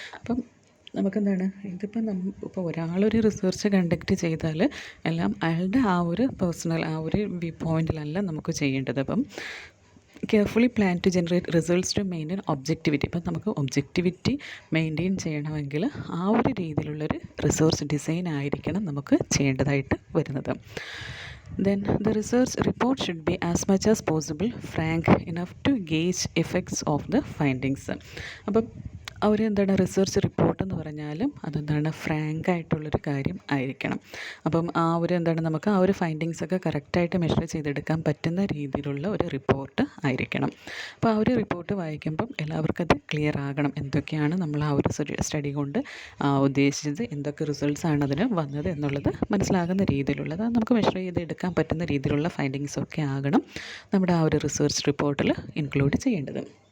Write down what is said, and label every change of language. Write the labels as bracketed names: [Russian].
[Malayalam] അപ്പം നമുക്കെന്താണ്, ഇതിപ്പോൾ ഇപ്പോൾ ഒരാളൊരു റിസർച്ച് കണ്ടക്ട് ചെയ്താൽ എല്ലാം അയാളുടെ ആ ഒരു പേഴ്സണൽ ആ ഒരു വ്യൂ പോയിൻറ്റിലല്ല നമുക്ക് ചെയ്യേണ്ടത്. [English] അപ്പം carefully plan to generate results to maintain objectivity. [Malayalam] ഇപ്പം നമുക്ക് ഒബ്ജക്റ്റിവിറ്റി മെയിൻറ്റെയിൻ ചെയ്യണമെങ്കിൽ ആ ഒരു രീതിയിലുള്ളൊരു റിസർച്ച് ഡിസൈൻ ആയിരിക്കണം നമുക്ക് ചെയ്യേണ്ടതായിട്ട് വരുന്നത്. [English] Then the research report should be as much as possible frank enough to gauge effects of the findings. [Malayalam] അപ്പം അവർ എന്താണ്, റിസർച്ച് റിപ്പോർട്ട് എന്ന് പറഞ്ഞാലും അതെന്താണ്, ഫ്രാങ്ക് ആയിട്ടുള്ളൊരു കാര്യം ആയിരിക്കണം. അപ്പം ആ ഒരു എന്താണ്, നമുക്ക് ആ ഒരു ഫൈൻഡിങ്സൊക്കെ കറക്റ്റായിട്ട് മെഷർ ചെയ്തെടുക്കാൻ പറ്റുന്ന രീതിയിലുള്ള ഒരു റിപ്പോർട്ട് ആയിരിക്കണം. അപ്പോൾ ആ ഒരു റിപ്പോർട്ട് വായിക്കുമ്പം എല്ലാവർക്കും അത് ക്ലിയർ ആകണം, എന്തൊക്കെയാണ് നമ്മൾ ആ ഒരു സ്റ്റഡി കൊണ്ട് ഉദ്ദേശിച്ചത്, എന്തൊക്കെ റിസൾട്ട്സ് ആണ് അതിന് വന്നത് എന്നുള്ളത് മനസ്സിലാകുന്ന രീതിയിലുള്ളത്, നമുക്ക് മെഷർ ചെയ്തെടുക്കാൻ പറ്റുന്ന രീതിയിലുള്ള ഫൈൻഡിങ്സൊക്കെ ആകണം നമ്മുടെ ആ ഒരു റിസർച്ച് റിപ്പോർട്ടിൽ ഇൻക്ലൂഡ് ചെയ്യേണ്ടത്.